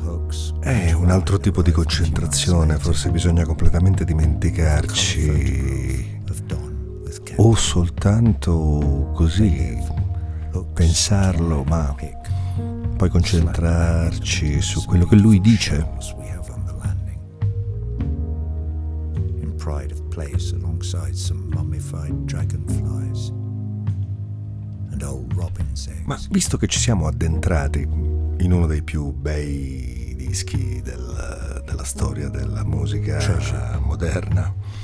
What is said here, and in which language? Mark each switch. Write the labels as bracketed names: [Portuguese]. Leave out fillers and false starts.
[Italian] Un altro tipo di concentrazione, forse bisogna completamente dimenticarci, o soltanto così pensarlo, ma poi concentrarci su quello che lui dice. [English] In pride of place alongside some mummified dragonflies and old robin's eggs. [Italian] Ma visto che ci siamo addentrati in uno dei più bei dischi della storia della musica moderna.